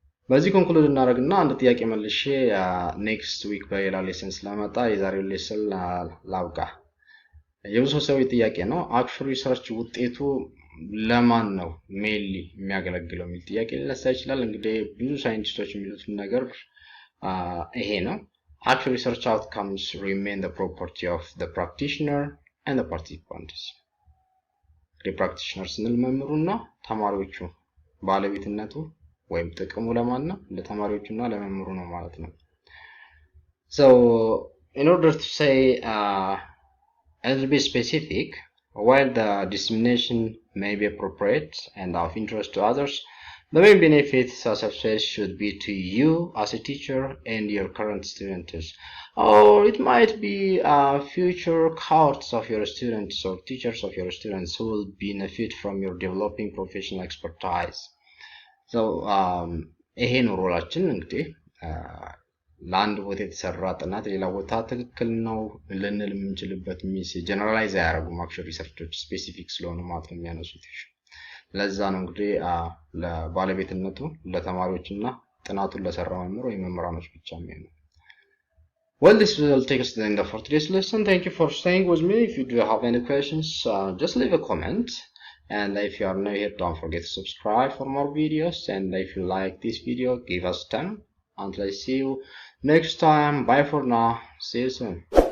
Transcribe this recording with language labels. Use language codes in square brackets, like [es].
[am] በዚህ ኮንክሉድ እናደርግና አንድ ጥያቄ መልሼ ኔክስት ዊክ በሌላ ሌሰን ስለመጣ የዛሬው ሌሰን ላብቃ። የብዙ ሰው ጥያቄ ነው አክሽን ሪሰርች ውጤቱ ለማን ነው ሜንሊ የሚያገለግለው የሚል ጥያቄ ሊነሳ ይችላል። እንግዲህ ብዙ ሳይንቲስቶች የሚሉት ነገር ይሄ ነው። [en] Actual research outcomes remain the property of the practitioner and the participants. The practitioner [am] ስንል መምህሩና ተማሪዎቹ ባለቤትነቱ ወይም ጥቅሙ ለማን ነው? ለተማሪዎቹና ለመምህሩ ነው ማለት ነው። [en] So in order to say a little bit specific, while the dissemination may be appropriate and of interest to others, the main benefits of success should be to you as a teacher and your current students, or it might be future cohorts of your students or teachers of your students who will benefit from your developing professional expertise. [am] So ይሄ ነው ሮላችን እንግዲህ ለአንድ ቦታ የተሰራ ጥናት ሌላ ቦታ ትክክል ነው ልንል የምንችልበት ሚስ ጀነራላይዝ አያደርጉም አክቹዋሊ ሪሰርቾች ስፔሲፊክ ስለሆኑ ማለት ነው የሚያነሱት። ለዛ ነው እንግዲህ ለባለቤትነቱ ለተማሪዎችና ጥናቱን ለሰራ መምህር ወይ መምህራኖች ብቻ የሚሆነው። [en] Well, this will take us to the end of today's lesson. Thank you for staying with me. If you do have any questions, just leave a comment. And if you are new here, don't forget to subscribe for more videos. And if you like this video, give us 10. Until I see you next time. Bye for now. See you soon.